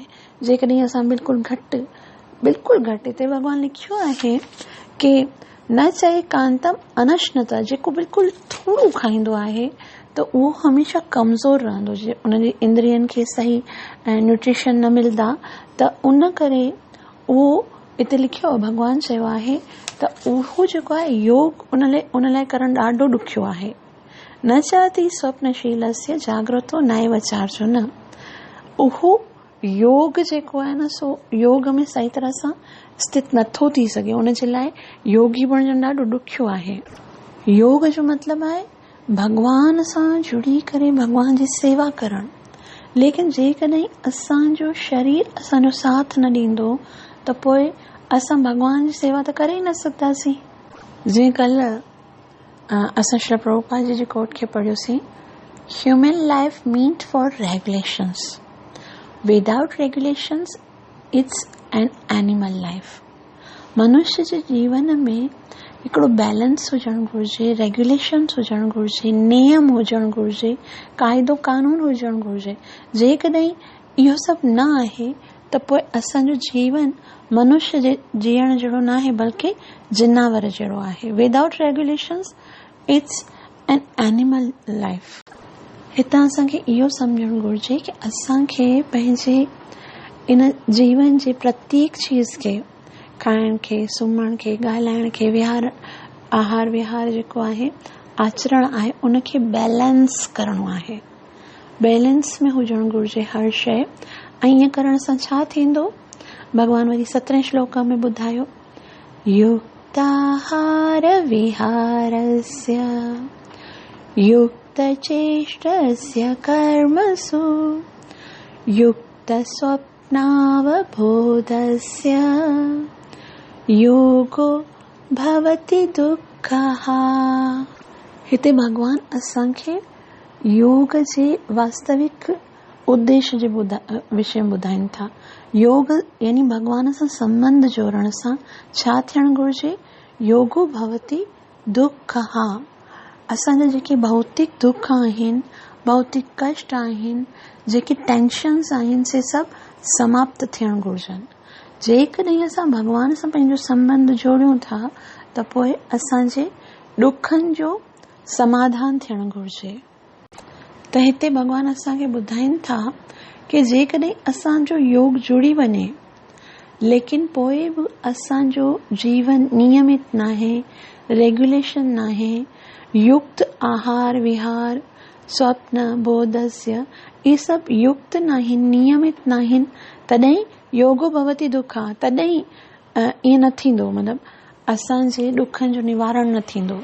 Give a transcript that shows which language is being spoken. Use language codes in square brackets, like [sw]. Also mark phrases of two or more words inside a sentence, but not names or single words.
[sd] जेकॾहिं असां बिल्कुलु घटि हिते भगवान लिखियो आहे कि [sa] न चए कांतम अनश्नता, [sd] जेको बिल्कुलु थोरो खाईंदो आहे त उहो हमेशह कमज़ोर रहंदो। उनजी इंद्रियनि खे सही न्यूट्रिशन न मिलंदा त उन करे उहो हिते लिखियो भगवान चयो आहे त उहो जेको आहे योग उन लाइ करणु ॾाढो ॾुखियो आहे। [sa] न चाहती स्वप्नशीलस्य जाग्रतो नैव चार्जुन। [sd] उहो योग जेको आहे न सो योग में सही तरह सां स्थित नथो थी सघे। उन जे लाइ योगी बणजणु ॾाढो ॾुखियो आहे। योग जो मतिलबु आहे भगवान सां जुड़ी करे भगवान जी सेवा करणु। लेकिन जेकॾहिं असांजो शरीर असांजो साथ न ॾींदो त पोइ असां भगवान जी सेवा त करे ई न सघंदासीं। जीअं कल्ह असां श्री प्रभुपाद जी कोट खे पढ़ियोसीं, [en] human life meant for regulations, without regulations it's an animal life. [sd] मनुष्य जे जीवन में हिकिड़ो बैलेंस हुजणु घुरिजे, रेगुलेशन्स हुजणु घुरिजे, नियम हुजणु घुरिजे, क़ाइदो कानून हुजणु घुरिजे। जेकॾहिं इहो सभु न आहे त पोइ असांजो जीवन मनुष्य जे जीअण जहिड़ो न आहे बल्कि जिनावर जहिड़ो आहे। [en] without regulations it's an animal life. [sd] हितां असांखे इहो सम्झणु घुरिजे कि असांखे पंहिंजे इन जीवन जे प्रत्येक चीज़ खे, खाइण खे, सुम्हण खे, ॻाल्हाइण खे, आहार विहार जेको आहे, आचरण आहे, उनखे बैलेंस करणो आहे। बैलेंस में हुजणु घुरिजे हर शइ। ऐं ईअं करण सां छा थींदो? भगवान वरी 17 श्लोक में ॿुधायो, [sa] युक्ताहार विहारस्य युक्तचेष्टस्य कर्मसु युक्तस्वप्नावबोधस्य योगो भवति दुःखः। [sd] हिते भगवान असांखे योग जे वास्तविक उद्देश्य जे विषय में ॿुधाइनि था। योग यानी भगवान सां संबंध जोड़ण सां छा थियणु घुरिजे? [sa] योगो भवति दुःखः। [sd] असांजा जेके भौतिक दुख आहिनि, भौतिक कष्ट आहिनि, जेके टेंशन्स आहिनि, से सभु समाप्त थियणु घुरिजनि। जेकॾहिं असां भॻवान सां पंहिंजो संबंध जोड़ियूं था त पोइ असांजे ॾुखनि जो समाधान थियणु घुरिजे। त हिते भॻवान असांखे ॿुधाइनि था कि जेकॾहिं असांजो योग जुड़ी वञे लेकिन पोइ बि असांजो जीवन नियमित न आहे, रेगुलेशन न आहे, [sa] युक्त आहार विहार स्वप्न बोधस्य [sd] ये सभु युक्त न आहिनि, नियमित न आहिनि, तॾहिं [sa] योगो भवति दुखा, [sd] तॾहिं ईअं न थींदो, मतिलबु असांजे ॾुखनि जो निवारण न थींदो।